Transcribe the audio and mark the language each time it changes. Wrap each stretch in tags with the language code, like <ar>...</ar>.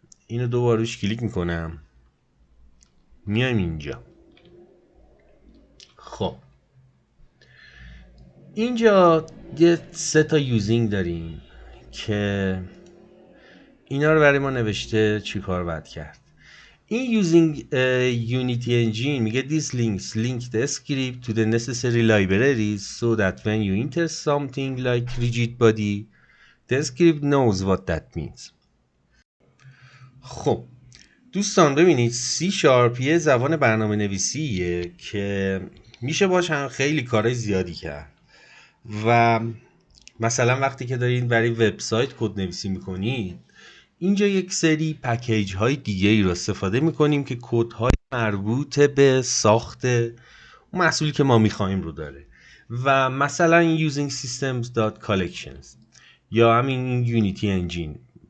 <fa>اینو دوباره روش کلیک میکنم میایم اینجا. خب اینجا یه 3 تا یوزینگ داریم که اینا رو برای ما نوشته چی کار باید کرد. این یوزینگ یونیتی انجین میگه</fa> <en>this links link the script to the necessary libraries so that when you enter something like rigid body the script knows what that means.</en> <fa>خب دوستان ببینید C# یه زبان برنامه نویسیه که میشه باش هم خیلی کارهای زیادی کرد و مثلا وقتی که دارین برای وبسایت کد نویسی میکنید اینجا یک سری پکیج های دیگه ای رو استفاده میکنیم که کد های مربوط به ساخت محصولی که ما میخوایم رو داره و مثلا using systems.collections یا همین Unity Engine.</fa>